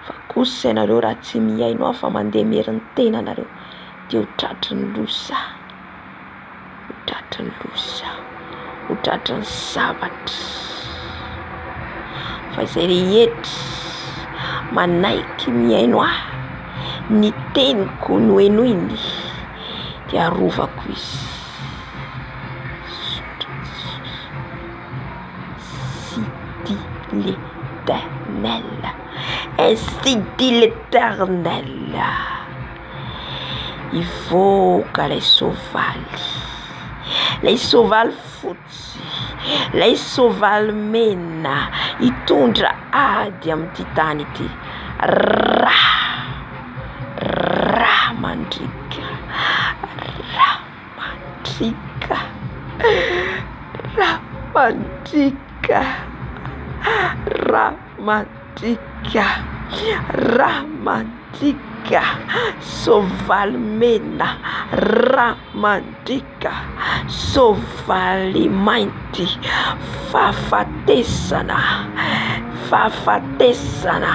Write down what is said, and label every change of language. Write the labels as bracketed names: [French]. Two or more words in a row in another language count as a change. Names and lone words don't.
[Malagasy] kosa ianareo raha tsy miaino aho fa mandeha merin'ny tena anareo dia ho tratry ny loza, ho tratry ny loza, ho tratry ny zavatra. Fa izay rehetra manaiky miaino aho, ny teniko noenoiny dia arovako izy. [French] Ainsi dit l'Éternel, ainsi dit l'Éternel. [Malagasy] Ivoaka ilay sovaly fotsy, ilay sovaly mena hitondra ady amin'ity tany ity. Ra mandrika, ra mandrika, ra mandrika, ra mandrika, ra mandrika, sovaly mena, ra mandrika, sovaly mainty, fahafatesana, fahafatesana.